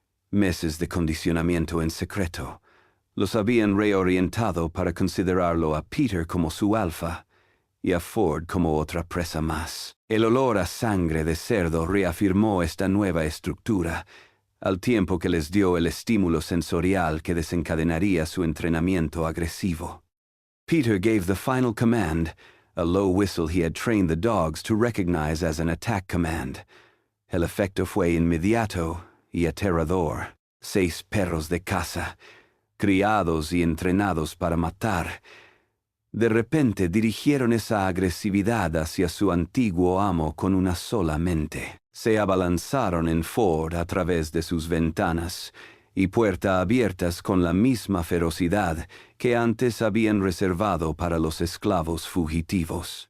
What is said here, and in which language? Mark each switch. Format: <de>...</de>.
<es>Meses de condicionamiento en secreto los habían reorientado para considerarlo a Peter como su alfa y a Ford como otra presa más. El olor a sangre de cerdo reafirmó esta nueva estructura, al tiempo que les dio el estímulo sensorial que desencadenaría su entrenamiento agresivo.</es> <en>Peter gave the final command, a low whistle he had trained the dogs to recognize as an attack command.</en> <es>El efecto fue inmediato y aterrador. 6 perros de caza, criados y entrenados para matar, de repente dirigieron esa agresividad hacia su antiguo amo con una sola mente. Se abalanzaron en Ford a través de sus ventanas y puertas abiertas con la misma ferocidad que antes habían reservado para los esclavos fugitivos.</es>